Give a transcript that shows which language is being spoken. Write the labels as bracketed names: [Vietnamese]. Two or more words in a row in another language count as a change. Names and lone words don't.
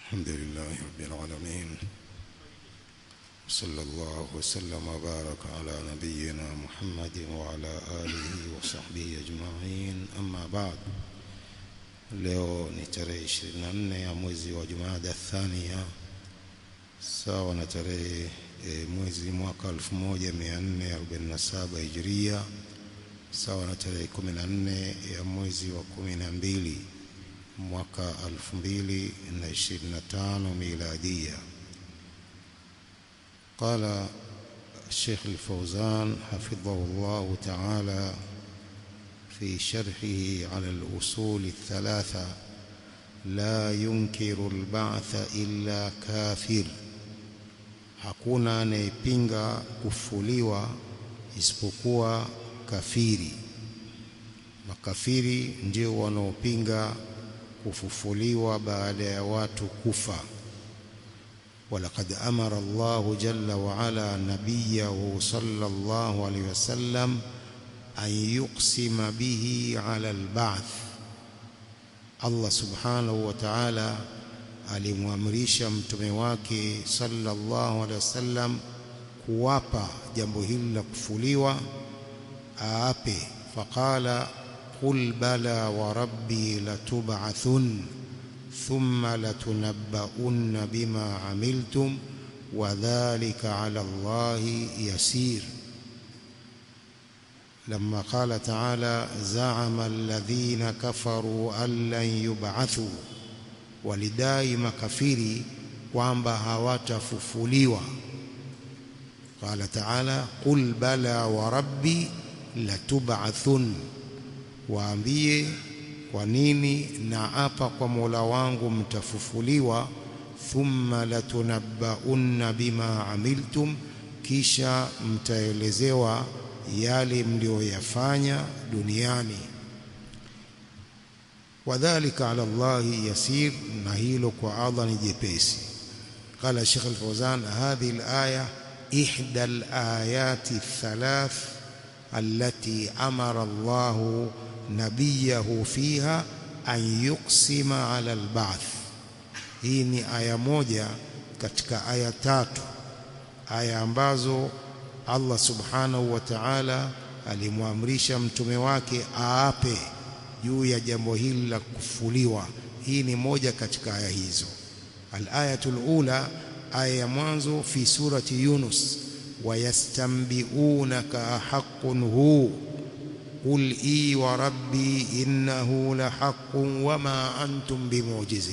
[Arabic] الحمد لله رب العالمين، صلى الله وسلم وبارك على نبينا محمد وعلى آله وصحبه أجمعين. أما بعد، [Swahili] leo ni tarehe 24 ya mwezi wa Jumada Thania, sawa na tarehe mwezi mwaka 1447 Hijria, sawa na tarehe 14 ya mwezi wa 12 mwaka 2025 miladia. [Arabic] قال الشيخ الفوزان حفظه الله تعالى في شرحه على الأصول الثلاثة: لا ينكر البعث إلا كافر. [Swahili] hakuna anayepinga kufuliwa isipokuwa kafiri. Makafiri ndio wanaopinga kufufuliwa baada ya watu kufa. [Arabic] ولقد أمر الله جل وعلا نبيه صلى الله عليه وسلم أن يقسم به على البعث. [Swahili] Allah [Arabic] سبحانه وتعالى [Swahili] alimwamrisha mtume wake [Arabic] صلى الله عليه وسلم [Swahili] kuwapa jambo hili la kufuliwa, aape. [Arabic] فقال قل بلى وربي لتبعثن ثم لتنبؤن بما عملتم وذلك على الله يسير. لما قال تعالى زعم الذين كفروا أن لن يبعثوا، [Swahili] walidai makafiri kwamba hawatafufuliwa. [Arabic] قال تعالى قل بلى وربي لتبعثن، [Swahili] waambie kwa nini na apa kwa Mola wangu mtafufuliwa. [Arabic] ثم لتنبؤن بما عملتم, [Swahili] kisha mtaelezewa yale mlioyafanya duniani. [Arabic] وذلك على الله يسير, [Swahili] na hilo kwa Allah ni jepesi. [Arabic] قال الشيخ الفوزان هذه الآية إحدى الآيات الثلاث التي أمر الله نبيه فيها أن يقسم على البعث. [Swahili] Hii ni aya moja katika aya tatu, aya ambazo Allah [Arabic] سبحانه وتعالى [Swahili] alimwamrisha mtume wake aape juu ya jambo hili la kufufuliwa. Hii ni moja katika aya hizo. [Arabic] الآية الأولى, [Swahili] aya ya mwanzo, [Arabic] في سورة يونس ويستنبئونك أحق هو قل إي وربي إنه لحق وما أنتم بمعجزين.